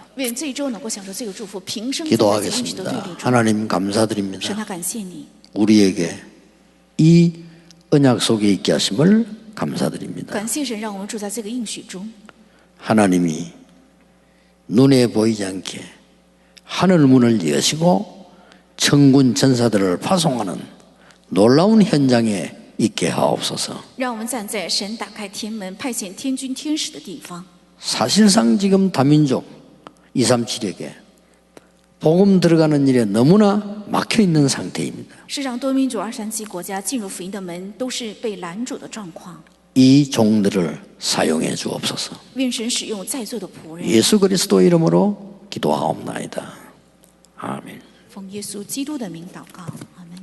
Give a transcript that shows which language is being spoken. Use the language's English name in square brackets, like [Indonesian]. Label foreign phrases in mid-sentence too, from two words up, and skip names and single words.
[Chinese] 愿这一周能够享受这个祝福，平生走在这应许的队 [Korean] 기도하겠습니다. [Chinese] 列中。 [Korean] 하나님 [Chinese] 神 [Korean] 감사드립니다. [Chinese] 啊，感谢你， [Korean] 우리에게 이 언약 속에 있게 하심을 감사드립니다. [Chinese] 感谢神，让我们住在这个应许中。 [Korean] 하나님이 눈에 보이지 않게 하늘 문을 여시고 천군 천사들을 파송하는 놀라운 현장에 있게 하옵소서. [Chinese] 让我们站在神打开天门、派遣天军天使的地方。 [Korean] 사실상 지금 다민족 237에게 복음 들어가는 일에 너무나 막혀 있는 상태입니다. [Chinese] 是让多民族237国家进入福音的门都是被拦阻的状况。 [Korean] 이 종들을 사용해 주옵소서. [Chinese] 愿神使用在座的仆人， [Korean] 예수 그리스도 이름으로 기도하옵나이다. 아멘. [Chinese] 奉耶稣基督的名祷告。